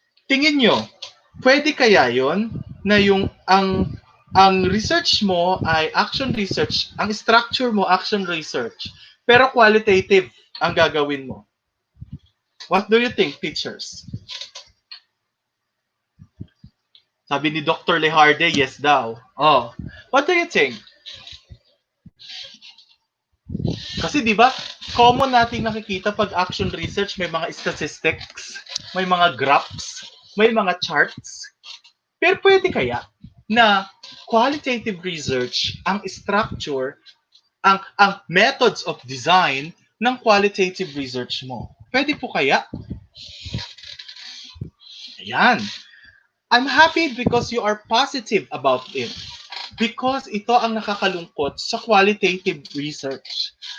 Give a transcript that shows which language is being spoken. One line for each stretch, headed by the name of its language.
Filipino: Tingin nyo, pwede kaya yon na yung ang research mo ay action research, ang structure mo action research, pero qualitative ang gagawin mo?
English: What do you think, teachers?
Filipino: Sabi ni
English: Dr. Leharde, yes
Filipino: daw.
English: Oh, what do you think?
Filipino: Kasi di ba, common nating nakikita pag action research, may mga statistics, may mga graphs, may mga charts. Pero pwede kaya na qualitative research ang structure, ang methods of design ng qualitative research mo? Pwede po kaya? Ayan.
English: I'm happy because you are positive about it. Because
Filipino: ito ang nakakalungkot sa qualitative research.